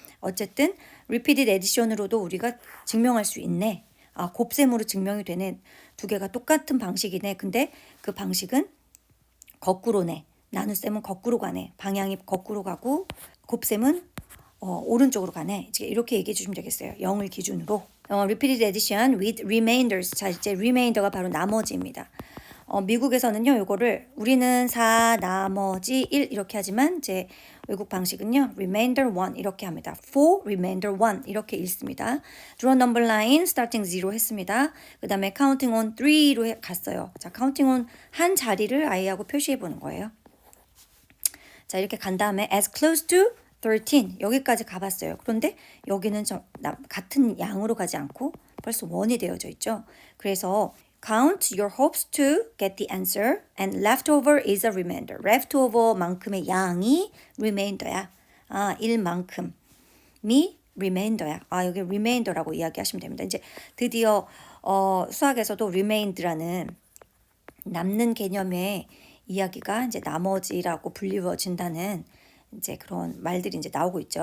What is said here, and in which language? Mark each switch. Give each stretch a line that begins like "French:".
Korean: 어쨌든 repeated addition으로도 우리가 증명할 수 있네. 곱셈으로 증명이 되네. 두 개가 똑같은 방식이네. 근데 그 방식은 거꾸로네. 나눗셈은 거꾸로 가네. 방향이 거꾸로 가고 곱셈은 오른쪽으로 가네. 이렇게 얘기해 주시면 되겠어요. 0을 기준으로.
English: repeated addition with remainders.
Korean: 자, 이제 remainder가 바로 나머지입니다. 미국에서는요, 요거를 우리는 4, 나머지 1 이렇게 하지만 이제 외국 방식은요, remainder 1 이렇게 합니다. 4, remainder 1 이렇게 읽습니다.
English: draw number line starting 0
Korean: 했습니다. 그 다음에 counting on 3로 갔어요. 자, counting on 한 자리를 아이하고 표시해 보는 거예요. 자, 이렇게 간 다음에
English: as close to 13
Korean: 여기까지 가봤어요. 그런데 여기는 같은 양으로 가지 않고 벌써 1이 되어져 있죠. 그래서
English: count your hopes to get the answer and leftover is a remainder.
Korean: leftover만큼의 양이 remainder야. 1만큼이 remainder야. 여기 remainder라고 이야기하시면 됩니다. 이제 드디어 수학에서도 remainder라는 남는 개념의 이야기가 이제 나머지라고 불리워진다는 이제 그런 말들이 이제 나오고 있죠.